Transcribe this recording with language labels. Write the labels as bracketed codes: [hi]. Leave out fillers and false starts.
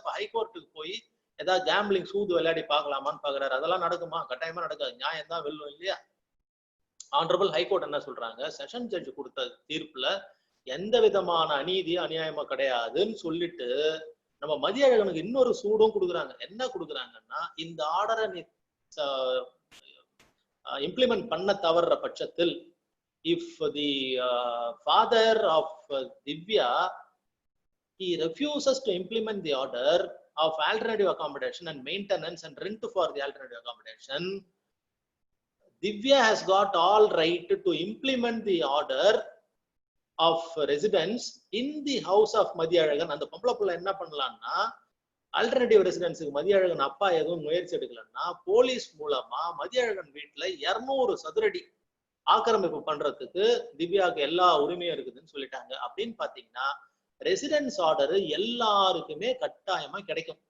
[ta] அப்ப ஹைகோர்ட்டுக்கு போய் ஏதாவது கேம்பிளிங் சூது விளையாடி பார்க்கலாமான்னு பாக்குறாரு. அதெல்லாம் நடக்குமா, கட்டாயமா நடக்காது, நியாயம் தான் வெல்லும் இல்லையா. ஆனரபிள் ஹைகோர்ட் என்ன சொல்றாங்க, செஷன் ஜட்ஜ் கொடுத்த தீர்ப்புல எந்த விதமான அநீதியும் அநியாயமா கிடையாதுன்னு சொல்லிட்டு நம்ம மதியழகனுக்கு இன்னொரு சூடும் கொடுக்குறாங்க. என்ன கொடுக்குறாங்கன்னா, இந்த ஆர்டரை நீ இம்ப்ளிமெண்ட் பண்ண தவறுற பட்சத்தில், [en] if the father of Divya he refuses to implement the order of alternative accommodation and maintenance and rent for the alternative accommodation, Divya has got all right to implement the order of residence in the house of Mathiyazhagan. [ta] அந்த பொம்பளை புள்ள என்ன பண்ணலாம்னா, alternative ரெசிடென்ஸுக்கு Mathiyazhagan அப்பா எதுவும் முயற்சி எடுக்கலன்னா police மூலமா மதியழகன் வீட்டுல 200 சதுரடி ஆக்கிரமிப்பு பண்றதுக்கு திவ்யாவுக்கு எல்லா உரிமையும் இருக்குதுன்னு சொல்லிட்டாங்க. அப்படின்னு பாத்தீங்கன்னா ரெசிடென்ஸ் ஆர்டர் எல்லாருக்குமே கட்டாயமா கிடைக்கும்.